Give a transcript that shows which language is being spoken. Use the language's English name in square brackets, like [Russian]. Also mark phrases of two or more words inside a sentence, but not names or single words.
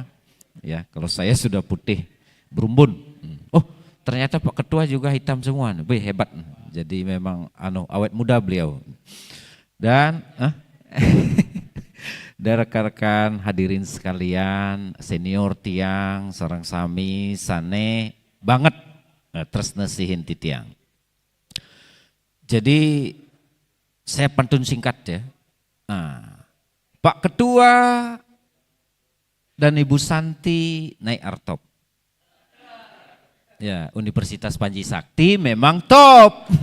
[Indonesian] Ya, kalau saya sudah putih berumbun. Oh, ternyata Pak Ketua juga hitam semua. Hebat. Jadi memang awet muda beliau. Dan dan rekan-rekan hadirin sekalian, [Balinese] senior tiang, sareng sami, sane, banget tresna sihin ti tiang. [Indonesian] Jadi saya pantun singkat ya. Pak Ketua dan Ibu Santi naik artop. Ya, Universitas Panji Sakti memang top.